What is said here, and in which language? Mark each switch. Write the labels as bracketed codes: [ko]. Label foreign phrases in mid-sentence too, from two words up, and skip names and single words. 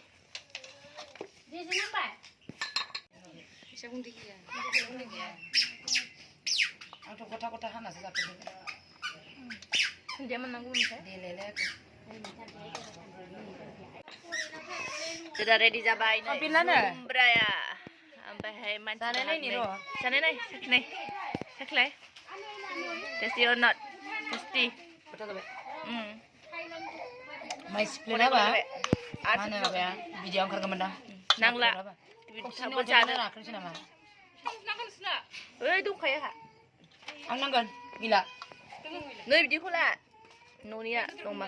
[brx] आंथ' गथा गथा हानासो जाफेरदों दुन्दिया मोननांगौ ओमफ्राय sudah ready जाबाय जुमब्राया ओमफ्राय मानसिया जानाय नाय साखिलाय [en] tasty or not tasty [brx] माइ सिप्लेना बा माने माबाया भिडिअ ओंखारगोमोन दां नांला थाबो जानो राखोसै नामा ओइ दंखायो हा आं नांगोन गैला नै बिदिखौ ला न'निया दंबा